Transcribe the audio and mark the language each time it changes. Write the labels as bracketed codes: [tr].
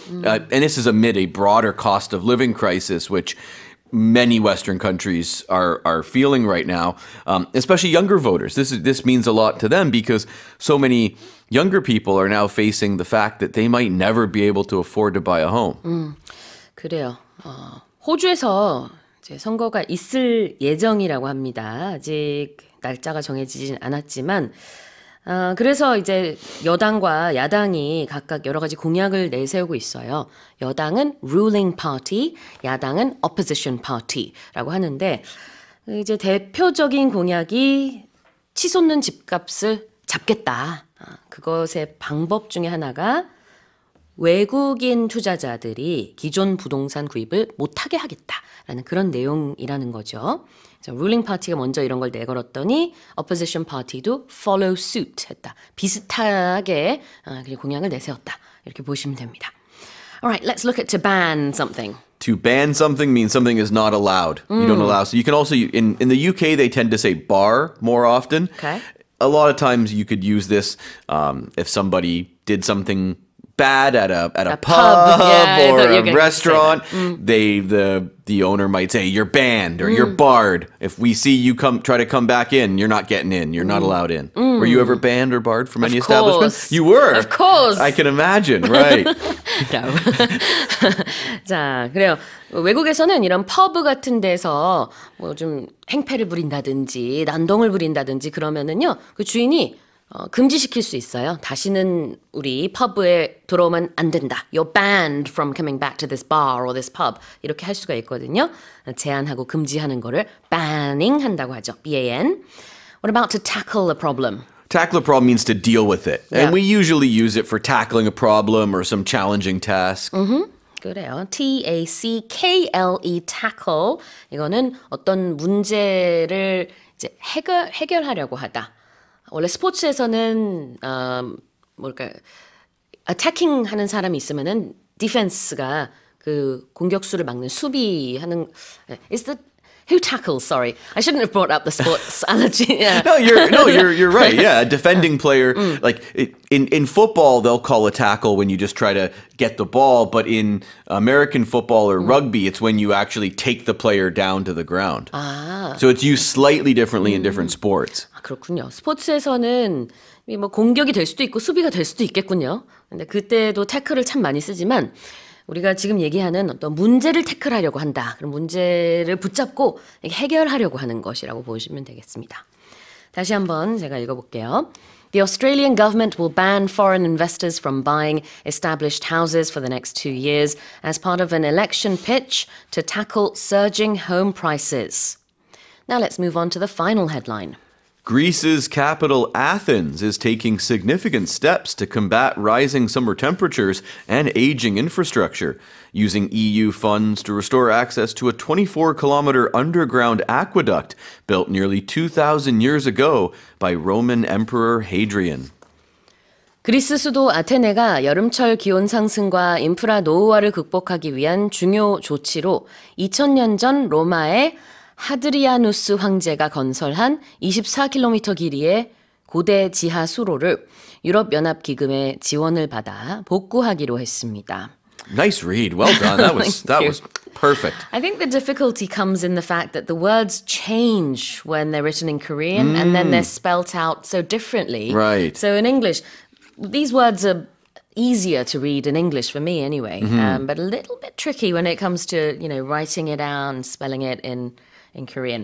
[en] And this is amid a broader cost of living crisis, which many Western countries are feeling right now, especially younger voters. This means a lot to them because so many younger people are now facing the fact that they might never be able to afford to buy a home. [ko] 그래요. 호주에서 이제 선거가 있을 예정이라고 합니다. 아직 날짜가 정해지진 않았지만 그래서 이제 여당과 야당이 각각 여러 가지 공약을 내세우고 있어요. 여당은 ruling party, 야당은 opposition party라고 하는데 이제 대표적인 공약이 치솟는 집값을 잡겠다. 그것의 방법 중에 하나가 외국인 투자자들이 기존 부동산 구입을 못하게 하겠다라는 그런 내용이라는 거죠. ruling party가 먼저 이런 걸 내걸었더니 opposition party도 [en] follow suit [ko] 했다. 비슷하게 공약을 내세웠다. 이렇게 보시면 됩니다. [en] Alright, let's look at to ban something. To ban something means something is not allowed. You don't allow. So you can also, in the UK, they tend to say bar more often. Okay. A lot of times you could use this if somebody did something bad at a pub or a restaurant. The owner might say you're banned or you're barred. If we see you try to come back in, you're not getting in. You're not allowed in. Were you ever banned or barred from any establishment? You were. Of course. I can imagine. Right. [ko] 자, 그래요. 외국에서는 이런 퍼브 같은 데서 뭐 좀 행패를 부린다든지 난동을 부린다든지 그러면은요, 그 주인이 금지시킬 수 있어요. 다시는 우리 펍에 들어오면 안 된다. [en] You're banned from coming back to this bar or this pub. [ko] 이렇게 할 수가 있거든요. 제한하고 금지하는 거를 banning 한다고 하죠. [en] B-A-N. What about to tackle a problem? Tackle a problem means to deal with it. And we usually use it for tackling a problem or some challenging task. [ko] 그래요. T-A-C-K-L-E, tackle. 이거는 어떤 문제를 이제 해결하려고 하다. 원래 스포츠에서는 뭘까 attacking 하는 사람이 있으면은 defense가 그 공격수를 막는 수비하는 [en] is the who tackles? Sorry, I shouldn't have brought up the sports analogy. Yeah. No, you're right. Yeah, a defending player like in football they'll call a tackle when you just try to get the ball, but in American football or rugby it's when you actually take the player down to the ground. So it's used slightly differently in different sports. [ko] 그렇군요. 스포츠에서는 뭐 공격이 될 수도 있고 수비가 될 수도 있겠군요. 근데 그때도 태클을 참 많이 쓰지만 우리가 지금 얘기하는 어떤 문제를 태클하려고 한다. 그럼 문제를 붙잡고 해결하려고 하는 것이라고 보시면 되겠습니다. 다시 한번 제가 읽어볼게요. [en] The Australian government will ban foreign investors from buying established houses for the next 2 years as part of an election pitch to tackle surging home prices. Now let's move on to the final headline. Greece's capital, Athens, is taking significant steps to combat rising summer temperatures and aging infrastructure, using EU funds to restore access to a 24-kilometer underground aqueduct built nearly 2,000 years ago by Roman Emperor Hadrian. [ko] 그리스 수도 아테네가 여름철 기온 상승과 인프라 노후화를 극복하기 위한 중요 조치로 2000년 전 로마의 하드리아누스 황제가 건설한 24km 길이의 고대 지하 수로를 유럽연합기금의 지원을 받아 복구하기로 했습니다. [en] Nice read. Well done. That was perfect. I think the difficulty comes in the fact that the words change when they're written in Korean and then they're spelt out so differently. Right. So in English, these words are easier to read in English for me anyway, but a little bit tricky when it comes to, writing it out and spelling it in Korean.